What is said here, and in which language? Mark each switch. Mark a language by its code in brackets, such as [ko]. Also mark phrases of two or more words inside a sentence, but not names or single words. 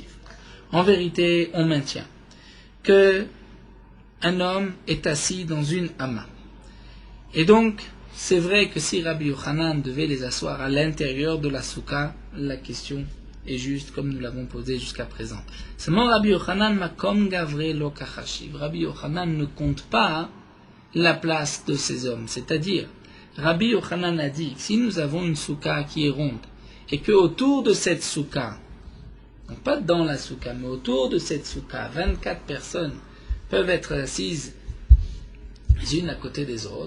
[fr] En vérité, on maintient que un homme est assis dans une ama. Et donc, c'est vrai que si Rabbi Yochanan devait les asseoir à l'intérieur de la souka, la question est juste comme nous l'avons posé jusqu'à présent. [arc] Seulement Rabbi Yochanan מקום גברי לא קחשיב. [fr] Rabbi Yochanan ne compte pas la place de ces hommes. C'est-à-dire, Rabbi Yochanan a dit que si nous avons une souka qui est ronde, et que autour de cette souka, donc pas dans la souka, mais autour de cette souka, 24 personnes peuvent être assises les unes à côté des autres.